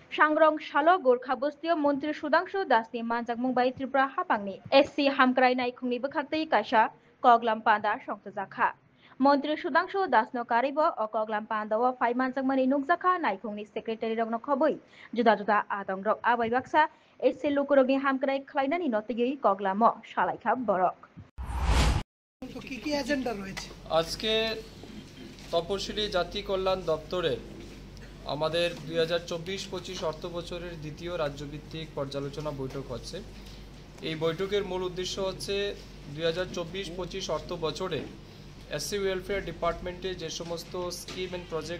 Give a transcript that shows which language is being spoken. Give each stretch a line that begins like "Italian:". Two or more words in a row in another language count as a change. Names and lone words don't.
Kok Borok: सांग्रं शालो गोरखा बस्तियों मंत्री सुधांशु दासनि मानजाक मुंबाई त्रिपुरा हापांनि एससी हामक्राय नायखुंनि बखाक्तै काशा कगलाम पांदा संतजाखा मंत्री सुधांशु दासनो कारिबो अ कगलाम पांदाव फाइ मानजाक मनि नुकजाखा नायखुंनि सेक्रेटारि रगनो खबै जुदा जुदा आदं रक आबै बाक्सा एससी लुकुरगनि हामक्राय खलायनानि नतियै कगलामो सालायखा बरक
Bangla: কি এজেন্ডা রয়েছে আজকে তপশিলি জাতি কল্যাণ দপ্তরে আমাদের 2024-25 অর্থ বছরের দ্বিতীয় রাজ্যভিত্তিক পর্যালোচনা বৈঠক হচ্ছে। এই বৈঠকের মূল উদ্দেশ্য হচ্ছে 2024-25 অর্থ বছরে
English: SC welfare department
Bangla: যে সমস্ত
English: scheme and project